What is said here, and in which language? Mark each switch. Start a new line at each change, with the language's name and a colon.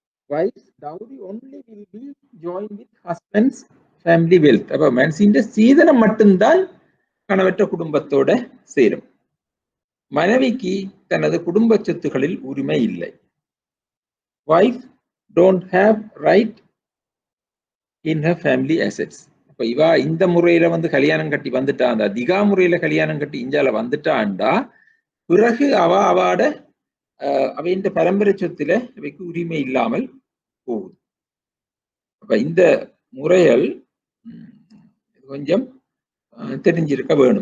English: Wife's dowry only will be joined with husband's family wealth.
Tamil: அப்ப மனசின் சீதனம் மட்டும்தான் கணவற்ற குடும்பத்தோட சேரும். மனைவிக்கு தனது குடும்ப சொத்துகளில் உரிமை இல்லை.
English: Wife don't have right in her family assets.
Tamil: அப்ப இவா இந்த முறையில கல்யாணம் கட்டி வந்துட்டா, அந்த திகா முறையில கல்யாணம் கட்டி இஞ்சால வந்துட்டாண்டா பிறகு அவாட அவையின் பரம்பரை சொத்துல அவைக்கு உரிமை இல்லாமல் போகுது. அப்ப இந்த முறைகள் கொஞ்சம் தெரிஞ்சிருக்க வேணும்.